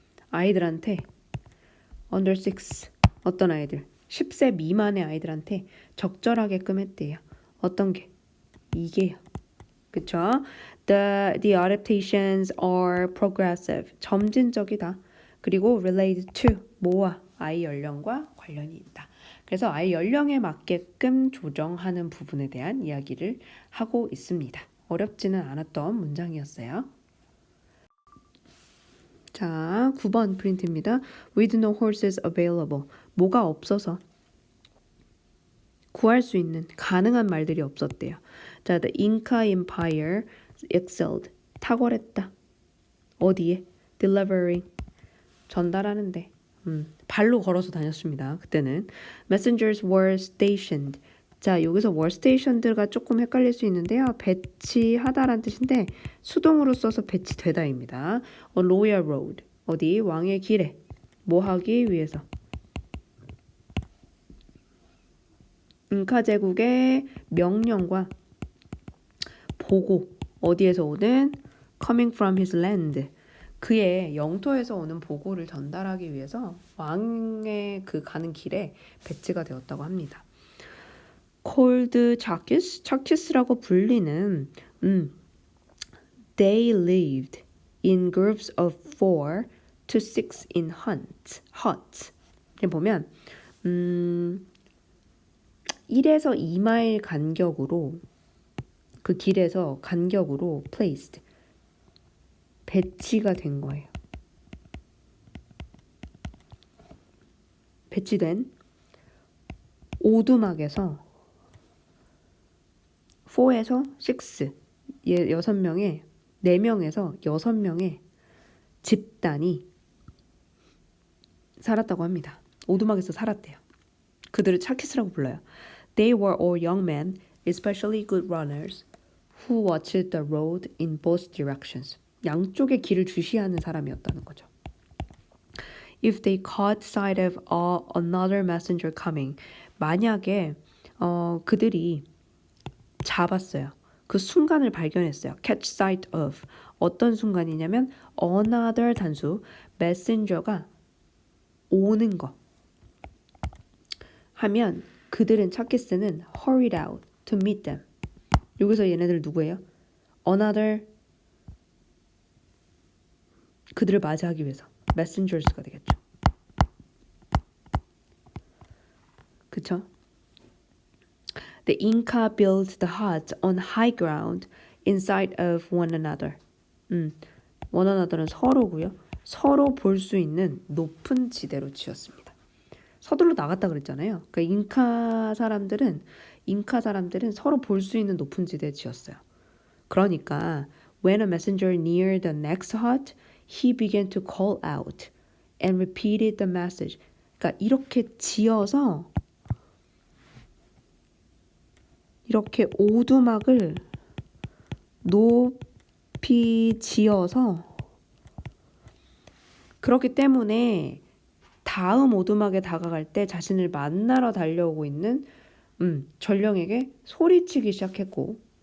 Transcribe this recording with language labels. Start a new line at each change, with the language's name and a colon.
Korean: 아이들한테
English: under 6,
Korean: 어떤 아이들 10세 미만의 아이들한테 적절하게끔 했대요. 어떤 게? 이게요. 그쵸?
English: The adaptations are progressive,
Korean: 점진적이다. 그리고
English: related to,
Korean: 뭐와? 아이 연령과 관련이 있다. 그래서 아이 연령에 맞게끔 조정하는 부분에 대한 이야기를 하고 있습니다. 어렵지는 않았던 문장이었어요. 자, 9번 프린트입니다.
English: With no horses available.
Korean: 뭐가 없어서 구할 수 있는 가능한 말들이 없었대요. 자,
English: the Inca Empire excelled
Korean: 탁월했다. 어디에?
English: delivering.
Korean: 전달하는데. 발로 걸어서 다녔습니다. 그때는.
English: Messengers were stationed.
Korean: 자, 여기서
English: were stationed
Korean: 가 조금 헷갈릴 수 있는데요. 배치하다란 뜻인데 수동으로 써서 배치되다입니다.
English: On royal road.
Korean: 어디? 왕의 길에. 뭐 하기 위해서? 잉카 제국의 명령과 보고. 어디에서 오는?
English: Coming from his land.
Korean: 그의 영토에서 오는 보고를 전달하기 위해서 왕의 그 가는 길에 배치가 되었다고 합니다.
English: Called Charkis
Korean: 라고 불리는
English: They lived in groups of 4 to 6 in huts.
Korean: 보면 1에서 2마일 간격으로 그 길에서 간격으로
English: placed
Korean: 배치가 된 거예요. 배치된 오두막에서 4에서 6 6명의 4명에서 6명의 집단이 살았다고 합니다. 오두막에서 살았대요. 그들을 차키스라고 불러요.
English: They were all young men, especially good runners, who watched the road in both directions.
Korean: 양쪽의 길을 주시하는 사람이었다는 거죠.
English: If they caught sight of another messenger coming,
Korean: 만약에 그들이 잡았어요. 그 순간을 발견했어요.
English: Catch sight of.
Korean: 어떤 순간이냐면 another 단수 messenger가 오는 거 하면 그들은 차키스는
English: hurried out to meet them.
Korean: 여기서 얘네들 누구예요? another 그들을 맞이하기 위해서 messengers가 되겠죠. 그쵸?
English: The Inca built the huts on high ground inside of one another. one another
Korean: 는 서로고요. 서로 볼 수 있는 높은 지대로 지었습니다. 서둘러 나갔다 그랬잖아요. 그러니까 잉카 사람들은 서로 볼 수 있는 높은 지대에 지었어요.
English: 그러니까 when a messenger neared the next hut, he began to call out and repeated the message.
Korean: 그러니까 이렇게 지어서 이렇게 오두막을 높이 지어서 그렇기 때문에 다음 오두막에 다가갈 때 자신을 만나러 달려오고 있는 전령에게 소리치기 시작했고